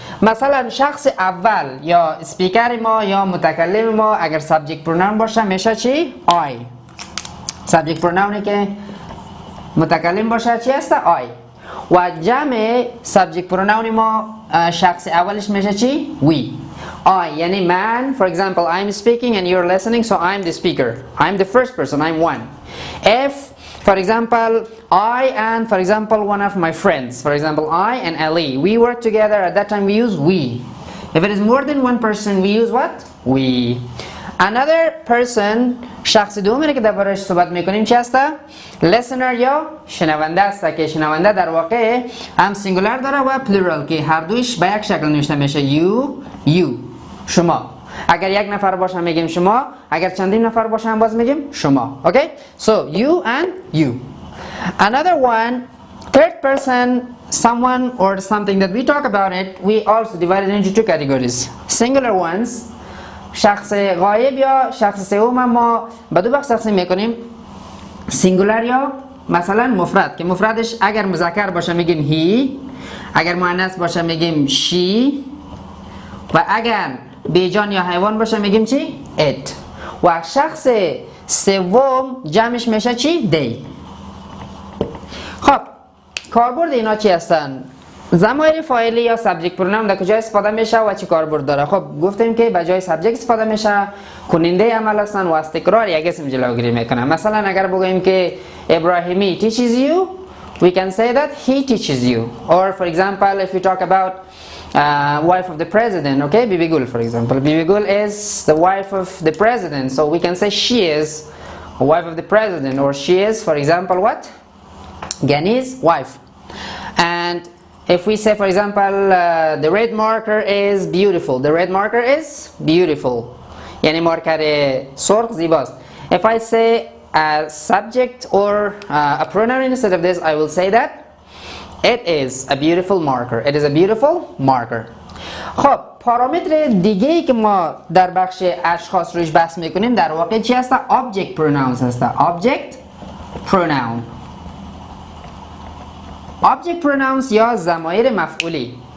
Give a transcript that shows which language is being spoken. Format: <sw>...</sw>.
<fa>مثلا شخص اول یا اسپیکر ما یا متکلم ما اگر سابجکت پروناون باشه میشه چی؟ I. سابجکت پروناونی که متکلم باشه چی است؟ I. و جمع سابجکت پروناون ما شخص اولش میشه چی؟ We. I یعنی من.</fa> <en>For example, I'm speaking and you're listening, so I'm the speaker. I'm the first person, I'm one. If for example, I and for example one of my friends, for example I and Ali, we work together, at that time we use we. If it is more than one person, we use what? We. Another person,</en> <fa>شخص دومی که دربارش صحبت میکنیم چی است؟ listener یا شنونده است که شنونده در واقع هم سینگولار داره و پلورال که هر دویش به یک شکل نوشته میشه.</fa> <en>you</en> <fa>شما. اگر یک نفر باشه میگیم شما، اگر چندین نفر باشه هم باز میگیم شما.</fa> <en>Okay? So you and you. Another one, third person, someone or something that we talk about it, we also divide it into two categories. Singular ones,</en> <fa>شخص غایب یا شخص سوم ما به دو بخش تقسیم میکنیم. singular یا مثلا مفرد که مفردش اگر مذکر باشه میگیم he، اگر مؤنث باشه میگیم she و اگر بیجان یا حیوان باشه میگیم چی؟ it. و شخص سوم جمعش میشه چی؟ دی. خب کاربرد اینا چی هستن؟ ضمایر فاعلی یا سابجکت پرونام در کجا استفاده میشه و چی کاربرد داره؟ خب گفتیم که به جای سابجکت استفاده میشه، کننده عمل هستن و از تکرار یک اسم جلوگیری میکنن. مثلا اگر بگیم که</fa> <en>Ebrahimi teaches you, we can say that he teaches you. Or for example, if we talk about wife of the president, okay, Bibi Gul for example. Bibi Gul is the wife of the president, so we can say she is a wife of the president, or she is, for example, what? Gani's wife. And if we say, for example, the red marker is beautiful, the red marker is beautiful.</en> <fa>یعنی مارکر سرخ زیباست.</fa> <en>If I say a subject or a pronoun instead of this, I will say that it is a beautiful marker. It is a beautiful marker.</en> <fa>خب پارامتر دیگه ای که ما در بخش اشخاص روش بحث میکنیم در واقع چی هسته؟ Object pronouns هسته.</fa> <en>Object pronoun.</en> <fa>Object pronouns یا ضمایر مفعولی.</fa>